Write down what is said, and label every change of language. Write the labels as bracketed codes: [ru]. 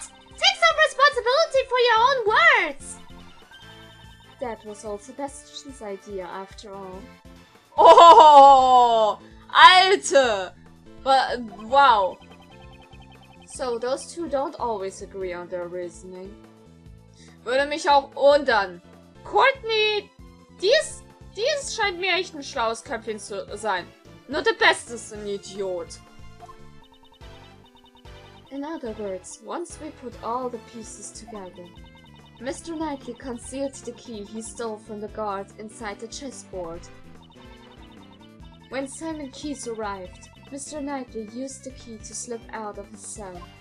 [en] Take some responsibility for your own words! That was all Sebastian's idea after all. [de] Oh, Alter! [en] But, wow. So those two don't always agree on their reasoning. [de] Würde mich auch wundern. Courtney, dies scheint mir echt ein schlaues Köpfchen zu sein. Nur der Beste ist ein Idiot. [en] In other words, once we put all the pieces together, Mr. Knightley concealed the key he stole from the guard inside the chessboard. When Simon Keyes arrived, Mr. Knightley used the key to slip out of his cell.